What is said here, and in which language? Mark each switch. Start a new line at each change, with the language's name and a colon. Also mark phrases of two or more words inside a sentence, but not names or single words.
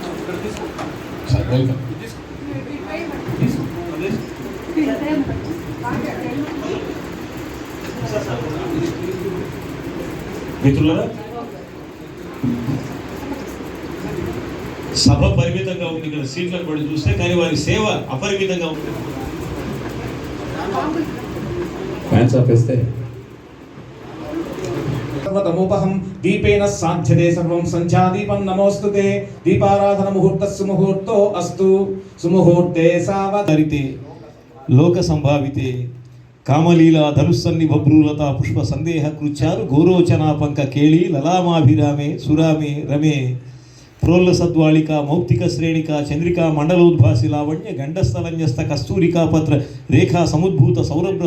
Telugu: మిత్రులారా, సభ పరిమితంగా ఉంది. ఇక్కడ సీట్లను బట్టి చూస్తే, కానీ వారి సేవ అపరిమితంగా ఉంది. ఫ్యాన్స్ ఆపేస్తే
Sanskrit: सर्वतमोपहं दीपेन साध्यते सर्वं संध्यादीपं नमोस्तुते दीपाराधन मुहूर्तस्सु मुहूर्तो अस्तु सुमुहूर्ते सावधरिते లోక సంభావితే కామలీలా ధనుస్సన్ని బభ్రూలత పుష్ప సందేహ కృచ్చారు గోరోచనా పంక కేళి లలామాభిరామే సురామే రమే ప్రోల్ల సద్వాళిక మౌక్తిక శ్రేణిక చంద్రికా మండలోద్భాసి లావణ్య గండస్థలన్యస్త కస్తూరికా పత్ర రేఖా సముద్భూత సౌరభ్ర